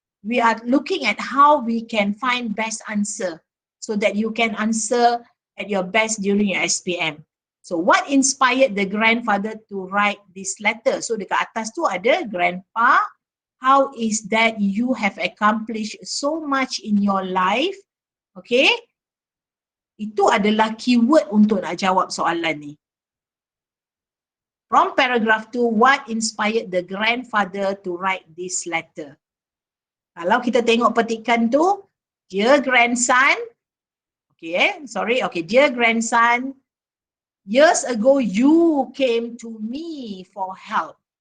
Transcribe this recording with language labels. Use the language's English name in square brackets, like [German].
[English] We are looking at how we can find best answer so that you can answer at your best during your SPM. So what inspired the grandfather to write this letter? So dekat atas tu ada grandpa, how is that you have accomplished so much in your life? Okay? [Malay] Itu adalah keyword untuk nak jawab soalan ni. [English] From paragraph 2, what inspired the grandfather to write this letter? Kalau kita tengok petikan tu, dear grandson, dear grandson, years ago you came to me for help.